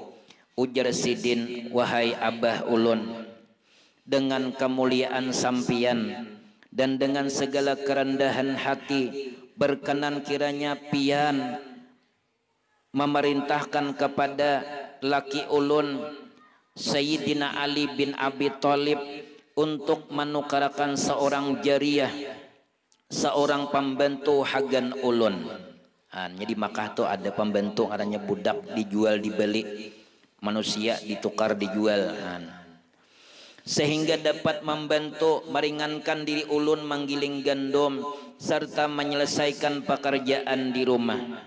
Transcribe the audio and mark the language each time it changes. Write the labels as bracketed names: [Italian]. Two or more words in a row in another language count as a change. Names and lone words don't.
[Banjar] Ujar Sidin, wahai Abah ulun, dengan kemuliaan sampian dan dengan segala kerendahan hati, berkenan kiranya pian memerintahkan kepada laki ulun Sayyidina Ali bin Abi Thalib untuk menukarkan seorang jariyah, seorang pembantu hagan ulun. [Indonesian] Jadi Makkah tuh ada pembantu adanya budak dijual dibeli, manusia ditukar dijual, sehingga dapat membantu meringankan diri ulun menggiling gandum serta menyelesaikan pekerjaan di rumah.